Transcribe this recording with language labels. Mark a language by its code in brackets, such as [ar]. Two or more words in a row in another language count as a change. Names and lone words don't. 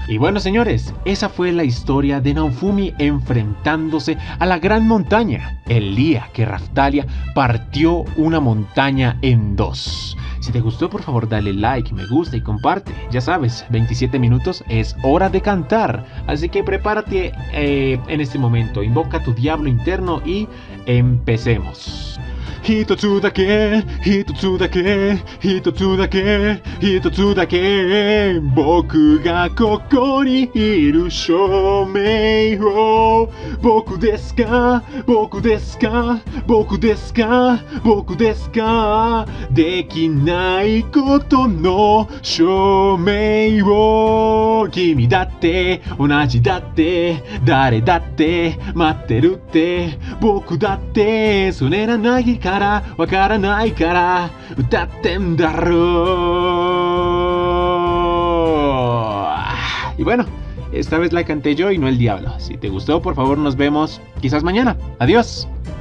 [es] Y bueno, señores, esa fue la historia de Naofumi enfrentándose a la gran montaña, el día que Raftalia partió una montaña en dos. Si te gustó, por favor dale like, me gusta y comparte. Ya sabes, 27 minutos es hora de cantar, así que prepárate en este momento, invoca a tu diablo interno y empecemos. [ja] ひとつだけ、ひとつだけ、ひとつだけ、ひとつだけ. 僕がここにいる証明を. 僕ですか、僕ですか、僕ですか、僕ですか. できないことの証明を. 君だって、同じだって、誰だって、待ってるって. 僕だって、そねらないから. わからないから歌ってんだろう. [es] Y bueno, esta vez la canté yo y no el diablo. Si te gustó, por favor nos vemos quizás mañana. Adiós.